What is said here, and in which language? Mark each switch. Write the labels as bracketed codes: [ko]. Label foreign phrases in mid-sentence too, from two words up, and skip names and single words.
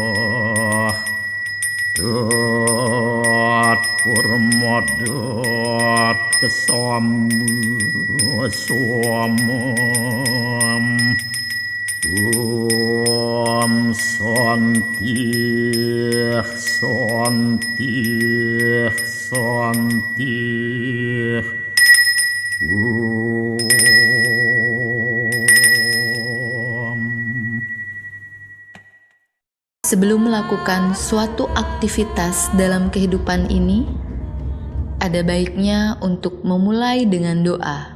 [id] tat permadat kesama suamam Om Santih Santih Santih Sebelum melakukan suatu aktivitas dalam kehidupan ini, ada baiknya untuk memulai dengan doa.